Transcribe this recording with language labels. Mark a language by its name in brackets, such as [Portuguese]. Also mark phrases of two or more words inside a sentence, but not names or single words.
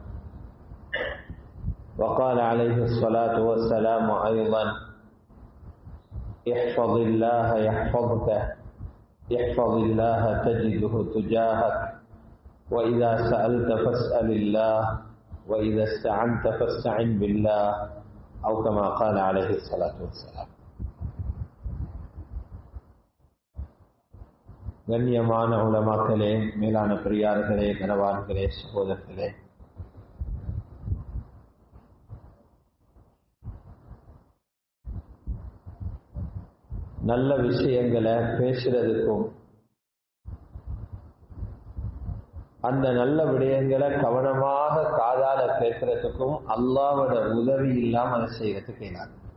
[Arabic] وقال عليه الصلاة والسلام أيضا: احفظ الله يحفظك احفظ الله تجده تجاهك وإذا سألت فاسأل الله وإذا استعنت فاستعن بالله أو كما قال عليه الصلاة والسلام. [Tamil] கண்ணியமான உலமாக்களே, மேலான பெரியார்களே, கனவான்களே, சகோதரர்களே, நல்ல விஷயங்களை பேசுறதுக்கும் அந்த நல்ல விடயங்களை கவனமாக காதால கேட்கறதுக்கும் அல்லாஹ்வோட உதவி இல்லாம அதை செய்யறதுக்கு இயலாது.